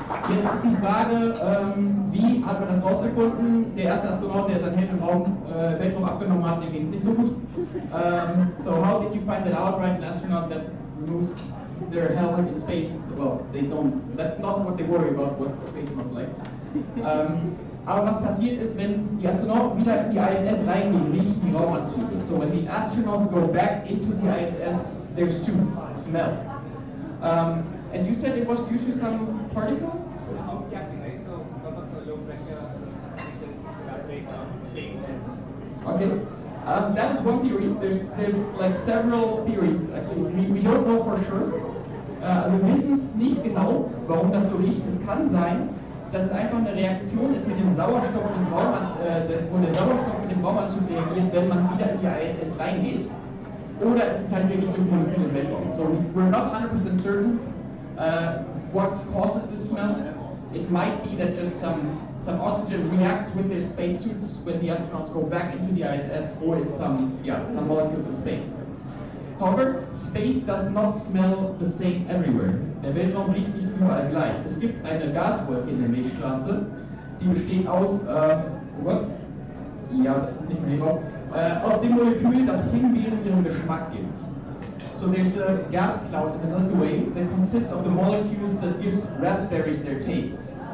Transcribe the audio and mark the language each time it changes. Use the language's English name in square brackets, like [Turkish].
[German] Jetzt ist die Frage, wie hat man das rausgefunden? Der erste Astronaut, der sein Helm im Weltraum abgenommen hat, dem ging es nicht so gut. [English] So how did you find that out, right? An astronaut that removes their helmet in space, well, they don't, that's not what they worry about, what space smells like. [German] Aber was passiert ist, wenn die Astronauten wieder in die ISS reingehen, riechen die Raumanzüge. [English] So when the astronauts go back into the ISS, their suits smell. And you said it was due to some particles? Outgassing, right? So because of the low pressure conditions, Okay. That is one theory. There's like several theories. Actually, we don't know for sure. [German] Also wir wissen es nicht genau, warum das so riecht. Es kann sein, dass es einfach eine Reaktion ist mit dem Sauerstoff des wo der Sauerstoff mit dem Raumanzug reagiert, wenn man wieder in die ISS reingeht. Oder es ist halt wirklich durch Moleküle im Weltraum. [English] So we're not 100% certain what causes this smell. It might be that just some oxygen reacts with their spacesuits when the astronauts go back into the ISS, or it's some molecules in space. However, space does not smell the same everywhere. [German] Der Weltraum riecht nicht überall gleich. Es gibt eine Gaswolke in der Milchstraße, die besteht aus, oh Gott, ja, das ist nicht mehr drauf, aus dem Molekül, das Himbeeren ihren Geschmack gibt. [English] So there's a gas cloud in the Milky Way that consists of the molecules that gives raspberries their taste.